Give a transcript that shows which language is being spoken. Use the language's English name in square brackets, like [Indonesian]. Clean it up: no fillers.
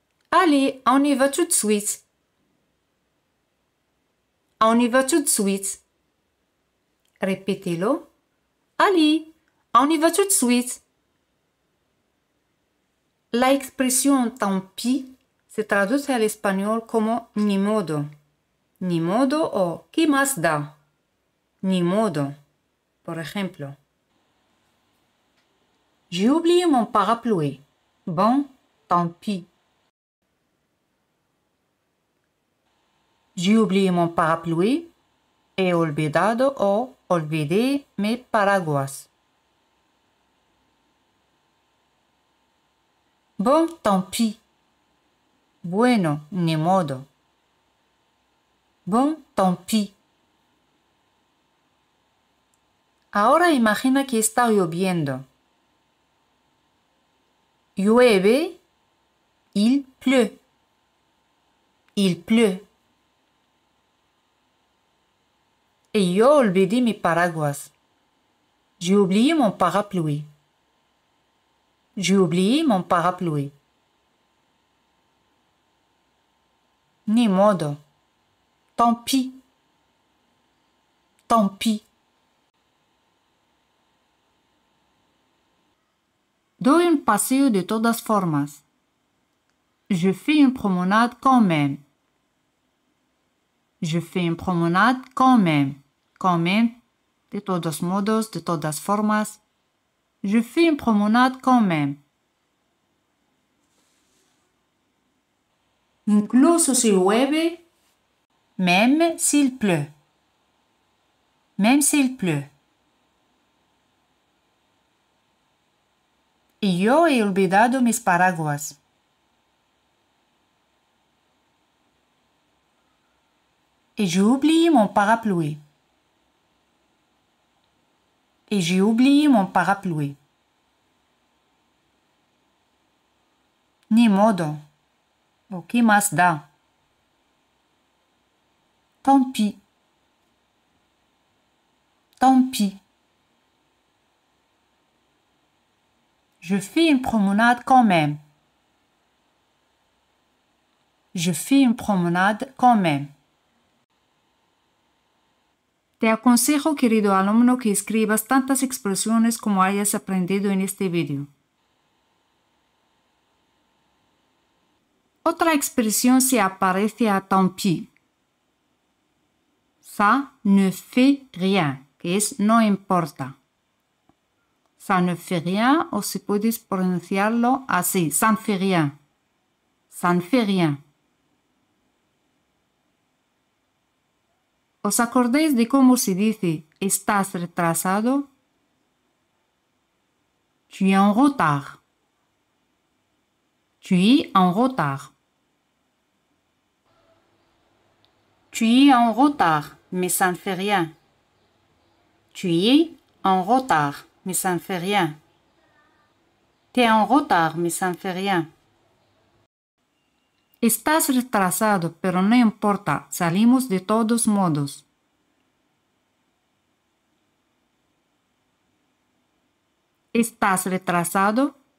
[French] Allez, on y va tout de suite. On y va tout de suite. Répétez-le. Allez, on y va tout de suite. [Spanish] La expresión [French] tant pis [Spanish] se traduce al español como ni modo. Ni modo o ¿qué más da? Ni modo. Por ejemplo, [French] j'ai oublié mon parapluie. Bon, tant pis. J'ai oublié mon parapluie. [Spanish] He olvidado o olvidé mi paraguas. [French] Bon, tant pis. [Spanish] Bueno, ni modo. [French] Bon, tant pis. [Spanish] Ahora imagina que está lloviendo. Llueve, [French] il pleut. Il pleut. [Spanish] Et yo olvidé mi paraguas. [French] J'ai oublié mon parapluie. J'ai oublié mon parapluie. [Spanish] Ni modo. [French] Tant pis. Tant pis. [Spanish] Doy un paseo de todas formas. [French] Je fais une promenade quand même. Je fais une promenade quand même. Quand même, [Spanish] de todos modos, de todas formas. [French] Je fais une promenade quand même. [Spanish] Incluso si llueve, [French] même s'il pleut. Même s'il pleut. [Spanish] Y yo he olvidado mis paraguas. [French] Et j'ai oublié mon parapluie. Et j'ai oublié mon parapluie. [Spanish] Ni modo. O que más da? [French] Tant pis. Tant pis. Je fais une promenade quand même. Je fais une promenade quand même. [Spanish] Te aconsejo, querido alumno, que escribas tantas expresiones como hayas aprendido en este video. Otra expresión se aparece a [French] tant pis. Ça ne fait rien, [Spanish] que es no importa. [French] Ça ne fait rien, [Spanish] o si puedes pronunciarlo así, [French] ça ne fait rien. Ça ne fait rien. [Spanish] ¿Os acordáis de cómo se dice estás retrasado? [French] Tu es en retard. Tu es en retard. Tu es en retard, mais ça ne fait rien. Tu es en retard, mais ça ne fait rien. T'es en retard, mais ça ne fait rien. [Spanish] Estás retrasado, pero no importa, salimos de todos modos. Estás retrasado.